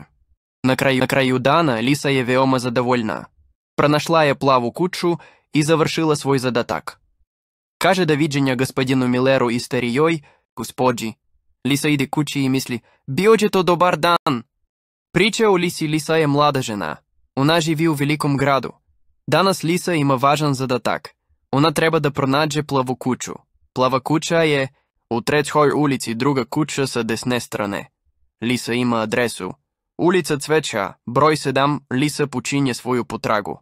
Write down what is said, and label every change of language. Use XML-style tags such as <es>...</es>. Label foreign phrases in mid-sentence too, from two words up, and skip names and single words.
<sr>Na kraju dana Lisa je veoma zadovoljna. Pronašla je plavu kuću i završila svoj zadatak. Kaže da viđenja gospodinu Milleru i starijoj gospođi. Lisa ide kući i misli: "Bio će to dobar dan." Притча о Лиси. Лиса е млада жена. Она живи у великом граду. Danas Lisa ima važan zadatak. Ona treba da pronađe plavu kuću. Plava kuća je u trećoj ulici, druga kuća sa desne strane. Lisa ima adresu. Ulica Cveća, broj 7, Lisa počinje svoju potragu.</sr>